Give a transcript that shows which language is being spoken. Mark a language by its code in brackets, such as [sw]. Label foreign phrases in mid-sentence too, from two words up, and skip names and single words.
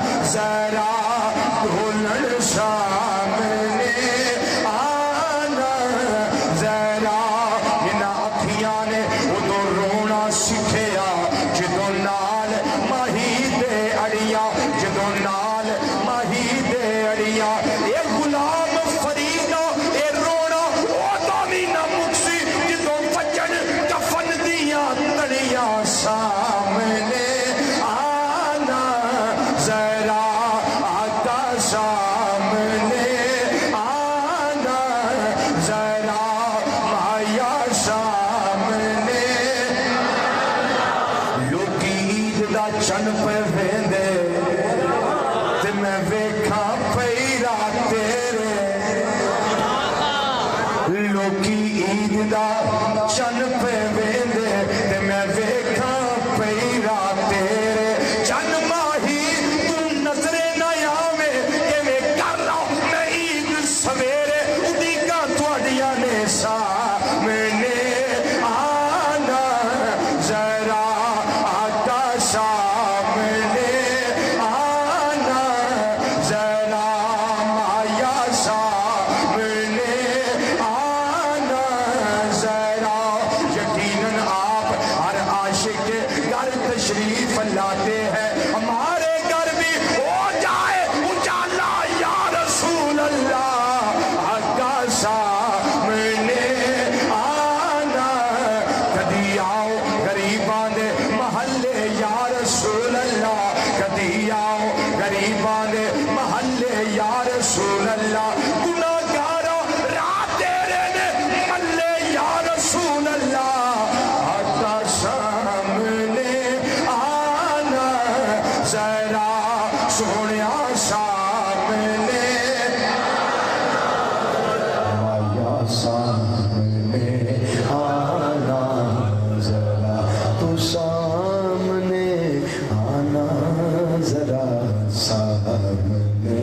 [pa] ذرا دلہن سامنے آنا ذرا ان اکھیاں نے ادو رونا سکھیا جدو نال ماہی دے اڑیا جدو نال ماہی دے اڑیا اے غلام فریدا اے رونا او تو بھی نہ مکسی جدو بچن کفن دیاں تڑیاں سامنے آنا ذرا آقا سامنے آنا ذرا مایا سامنے لوکی عید دا چن پہ ویندے تے میں ویکھاں پیرا تیرے لوکی عید دا چن پہ ویندے تے میں ویکھاں پیرا تیرے چن ماہی تو نظرے نہ آوے ایویں کر رہا میں عید سویرے اڈیگاں تواڈیاں نے سامنے آنا ذرا آقا سامنے آنا ذرا مایا سامنے آنا ذرا [ur] یقیناً آپ ہر عاشق کے گھر تشریف لاتے ہیں ہمارے گھر بھی ہو جائے اجالا [ar] یا رسول اللہ [pa] آقا سامنے آنا کدی آؤ غریباں دے محلے [ar] یا رسول اللہ [pa] کدی آؤ غریباں دے محلے [ar] یا رسول اللہ [pa] گناہگارا راہ تیرے نے ملے یا رسول اللہ آقا سامنے آنا ذرا سونیا سامنے مایا سامنے آنا ذرا تو سامنے آنا ذرا سامنے